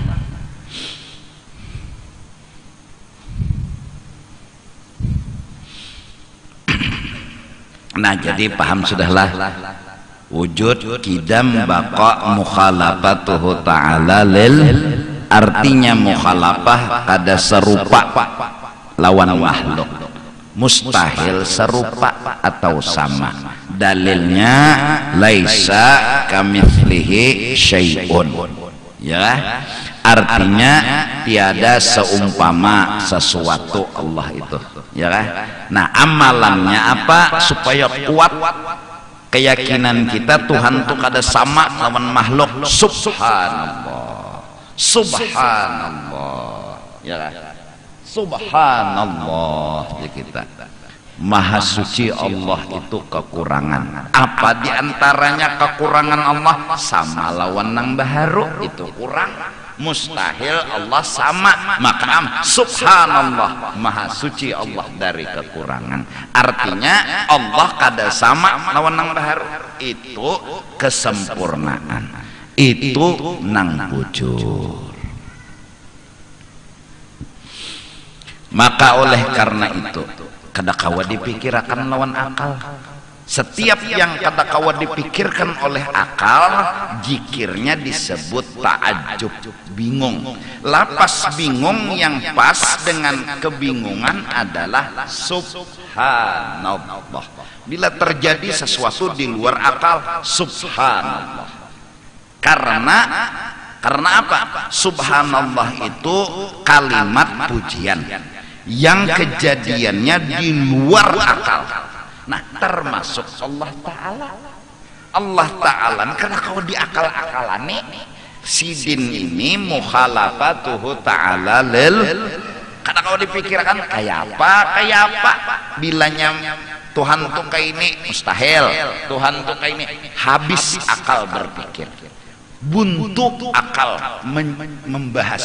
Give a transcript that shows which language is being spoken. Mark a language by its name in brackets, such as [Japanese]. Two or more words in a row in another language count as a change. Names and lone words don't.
[Banjar] Nah, jadi paham sudahlah. Wujud kidam baqa [Arabic] مخالفته تعالى لل, [Banjar] artinya mukhalafah kada serupa lawan makhluk, mustahil serupa atau sama. Dalilnya [Arabic] ليس كمثله شيء, [Banjar] ya, artinya tiada seumpama sesuatu Allah itu, ya. Nah, amalannya apa supaya kuat keyakinan kita Tuhan tuh kada sama lawan makhluk? Subhanallah, subhanallah, ya, subhanallah. Ya, kita maha suci Allah itu kekurangan. Apa diantaranya kekurangan Allah? Sama lawan nang baharu itu kurang. mustahil Allah sama maqam. Subhanallah, maha suci Allah dari kekurangan. Artinya Allah kada sama lawan nang baharu, itu kesempurnaan, itu nang bujur. Maka oleh karena itu kada kawa dipikirakan lawan akal. Setiap yang kada kawa dipikirkan oleh akal, jikirnya disebut ta'ajub, bingung. Lapas bingung yang pas dengan kebingungan adalah subhanallah. Bila terjadi sesuatu di luar akal, subhanallah. Karena apa? Subhanallah itu kalimat pujian yang kejadiannya di luar akal. Nah, termasuk Allah Ta'ala. Allah Ta'ala karena kalau di akal-akalan sidin ini [Arabic] مخالفته تعالى لل, [Banjar] karena kalau dipikirkan kayak apa bilanya Tuhan tuh kayak ini mustahil, Tuhan tuh kayak ini, habis akal berpikir, buntu akal membahas.